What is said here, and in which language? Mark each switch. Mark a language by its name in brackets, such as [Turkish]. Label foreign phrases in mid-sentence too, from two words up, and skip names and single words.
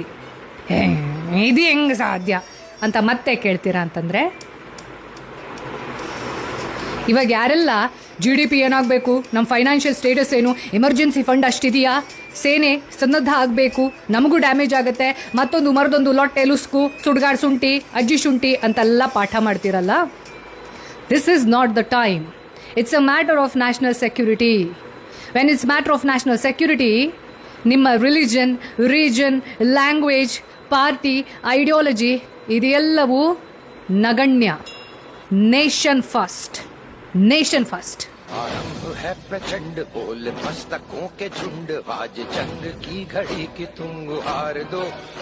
[Kannada] ಇದು ಹೆಂಗೆ ಸಾಧ್ಯ ಅಂತ ಮತ್ತೆ ಕೇಳ್ತೀರಾ ಅಂತಂದರೆ, ಇವಾಗ ಯಾರೆಲ್ಲ GDP ಏನಾಗಬೇಕು, ನಮ್ಮ [English] financial status [Kannada] ಏನು, [English] emergency fund [Kannada] ಅಷ್ಟಿದೆಯಾ, ಸೇನೆ ಸನ್ನದ್ಧ ಆಗಬೇಕು, ನಮಗೂ ಡ್ಯಾಮೇಜ್ ಆಗುತ್ತೆ, ಮತ್ತೊಂದು ಮರದೊಂದು ಲೊಟ್ಟೆ ಲುಸ್ಕು ಸುಡ್ಗಾಡ್ ಶುಂಠಿ ಅಜ್ಜಿ ಶುಂಠಿ ಅಂತೆಲ್ಲ ಪಾಠ ಮಾಡ್ತೀರಲ್ಲ, [English] This is not the time. It's a matter of national security. when it's matter of national security, [Kannada] ನಿಮ್ಮ [English] religion, region, language, party, ideology [Kannada] ಇದೆಲ್ಲವೂ ನಗಣ್ಯ. [English] Nation first, Nation first. [Hindi] आरंभ है प्रचंड बोल मस्तकों के झुंड, आज जंग की घड़ी की तुम हार दो.